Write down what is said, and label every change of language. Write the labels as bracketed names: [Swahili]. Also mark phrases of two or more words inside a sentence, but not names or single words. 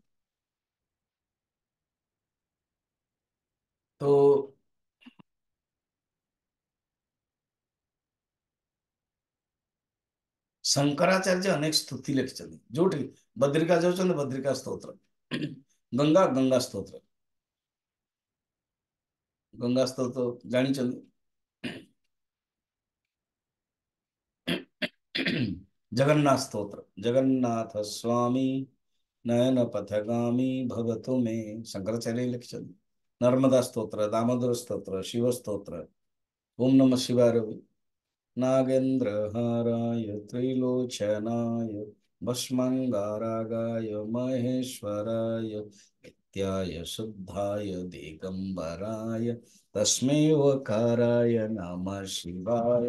[Odia] ତ ଶଙ୍କରାଚାର୍ଯ୍ୟ ଅନେକ ସ୍ତୁତି ଲେଖିଛନ୍ତି, ଯୋଉଠି ବଦ୍ରିକା ଯାଉଛନ୍ତି ବଦ୍ରିକା ସ୍ତୋତ୍ର, ଗଙ୍ଗା ଗଙ୍ଗା ସ୍ତୋତ୍ର। ଗଙ୍ଗା ସ୍ତୋତ୍ର ଜାଣିଛନ୍ତି? ଜଗନ୍ନାଥ ସ୍ତୋତ୍ର, [Sanskrit] जगन्नाथ स्वामी नयन पथगामी भवतु मे, [Odia] ଶଙ୍କରାଚାର୍ଯ୍ୟ ଲେଖିଛନ୍ତି। [Sanskrit] नर्मदा स्तोत्र, दामोदर स्तोत्र, शिव स्तोत्र, ओम नमः शिवाय, नागेंद्र हाराय त्रिलोचनाय भस्मंगारागाय महेश्वराय नित्याय शुद्धाय दिगंबराय तस्मै वकाराय नमः शिवाय।